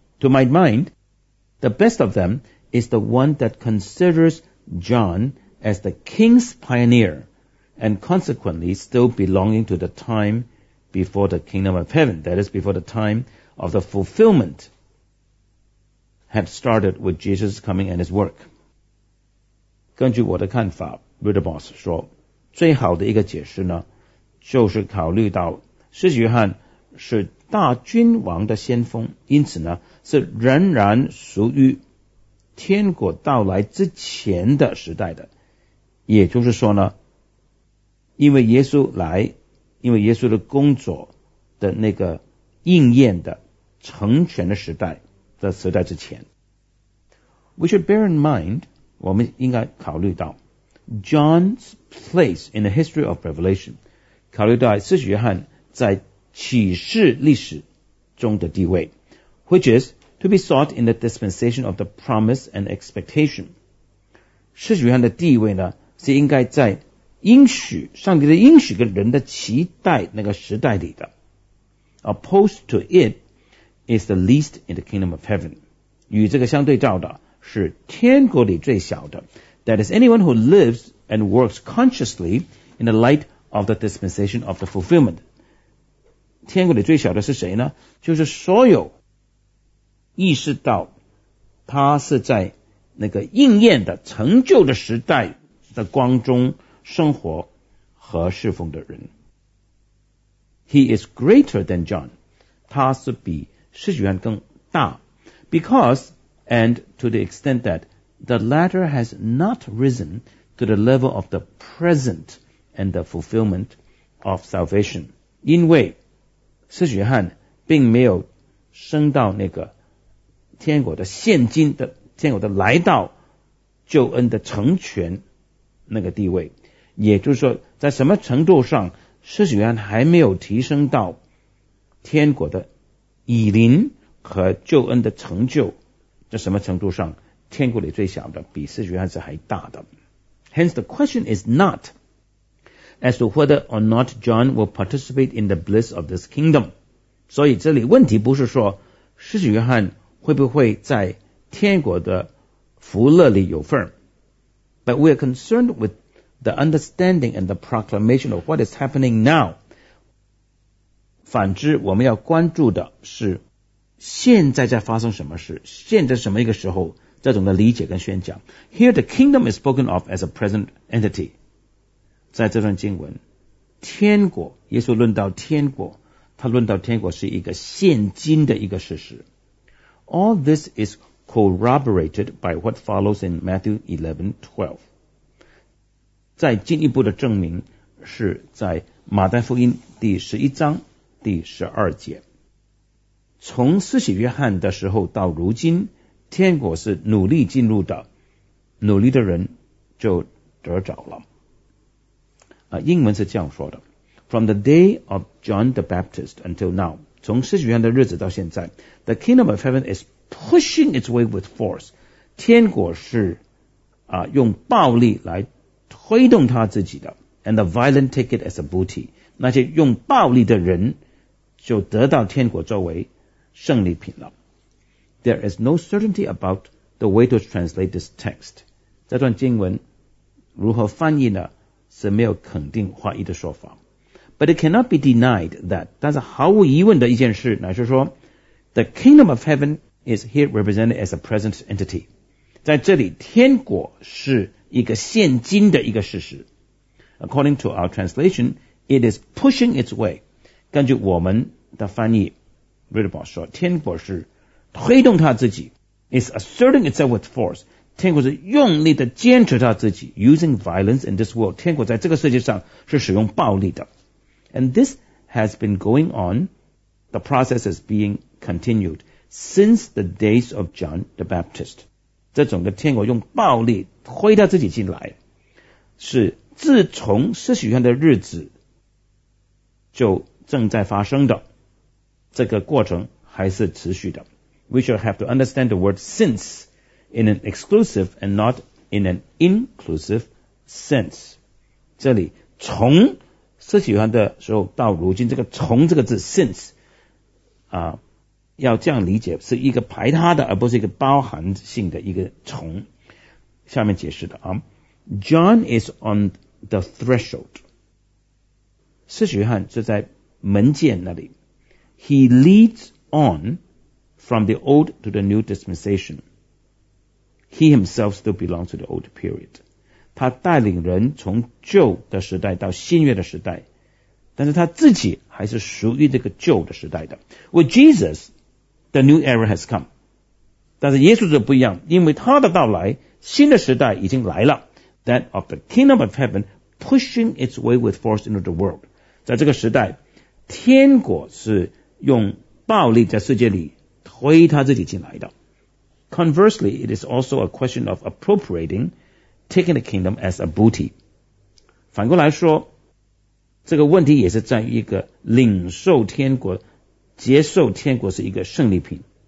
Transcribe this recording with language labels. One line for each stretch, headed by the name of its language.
English: To my mind,The best of them is the one that considers John as the king's pioneer and consequently still belonging to the time before the kingdom of heaven, that is, before the time of the fulfillment had started with Jesus' coming and his work.
Chinese: 根据我的看法 Ritterboss 说，最好的一个解释呢，就是考虑到施洗约翰是大君王的先锋，因此呢是仍然属于天国到来之前的时代的。也就是说呢，因为耶稣来，因为耶稣的工作的那个应验的成全的时代的时代之前。
English: We should bear in mind,
Chinese: 我们应该考虑到
English: John's place in the history of Revelation,
Chinese: 考虑到施洗约翰在启示历史中的地位，
English: which is to be sought in the dispensation of the promise and expectation.
Chinese: 施洗约翰的地位呢，是应该在应许，上帝的应许跟人的期待那个时代里的。
English: Opposed to it is the least in the kingdom of heaven.
Chinese: 与这个相对照的是天国里最小的。
English: That is anyone who lives and works consciously in the light of the dispensation of the fulfillment.
Chinese: 天国里最小的是谁呢？就是所有意识到他是在那个应验的成就的时代的光中生活和侍奉的人。
English: He is greater than John.
Chinese: 他是比施洗约翰更大。
English: Because and to the extent that the latter has not risen to the level of the present and the fulfillment of salvation.
Chinese: 因为施洗约翰并没有升到那个天国的现今的天国的来到救恩的成全那个地位，也就是说在什么程度上施洗约翰还没有提升到天国的已临和救恩的成就，在什么程度上天国里最小的比施洗约翰是还大的。
English: Hence the question is not as to whether or not John will participate in the bliss of this kingdom.
Chinese: 所以这里问题不是说施洗约翰会不会在天国的福乐里有份，
English: But we are concerned with the understanding and the proclamation of what is happening now.
Chinese: 反之我们要关注的是现在在发生什么事，现在什么一个时候，这种的理解跟宣讲。
English: Here the kingdom is spoken of as a present entity.
Chinese: 在这段经文天国，耶稣论到天国，他论到天国是一个现今的一个事实。
English: All this is corroborated by what follows in Matthew 11:12.
Chinese: 再进一步的证明是在马太福音第十一章第十二节。从施洗约翰的时候到如今，天国是努力进入的，努力的人就得着了。英文是这样说的，
English: From the day of John the Baptist until now,
Chinese: 从施洗约翰的日子到现在，
English: The kingdom of heaven is pushing its way with force.
Chinese: 天国是用暴力来推动他自己的，
English: And the violent take it as a booty.
Chinese: 那些用暴力的人就得到天国作为胜利品了。
English: There is no certainty about the way to translate this text.
Chinese: 这段经文如何翻译呢？是没有肯定话语的说法。
English: But it cannot be denied that,
Chinese: 但是毫无疑问的一件事，乃是说
English: The kingdom of heaven is here represented as a present entity.
Chinese: 在这里天国是一个现今的一个事实。
English: According to our translation, it is pushing its way.
Chinese: 根据我们的翻译，Ridderbaugh 说天国是推动他自己，
English: is asserting itself with force.
Chinese: 天国是用力的坚持他自己，
English: using violence in this world.
Chinese: 天国在这个世界上是使用暴力的。
English: And this has been going on, the process is being continued since the days of John the Baptist.
Chinese: 这种的天国用暴力推他自己进来，是自从施洗约翰的日子就正在发生的，这个过程还是持续的。
English: We shall have to understand the word since in an exclusive and not in an inclusive sense.
Chinese: 这里从施洗约翰的时候到如今，这个从这个字 since 要这样理解，是一个排他的，而不是一个包含性的一个从。下面解释的啊，
English: John is on the threshold.
Chinese: 施洗约翰就在门间那里。
English: He leads on from the old to the new dispensation. He himself still belongs to the old period.
Chinese: 他带领人从旧的时代到新约的时代，但是他自己还是属于这个旧的时代的。
English: With Jesus, the new era has come.
Chinese: 但是耶稣就不一样，因为他的到来，新的时代已经来了。
English: That of the kingdom of heaven pushing its way with force into the world.
Chinese: 在这个时代，天国是用暴力在世界里推他自己进来的。
English: Conversely, it is also a question of appropriating taking the kingdom as a booty.
Chinese: 反过来说，这个问题也是在于一个领受天国，接受天国是一个胜利品。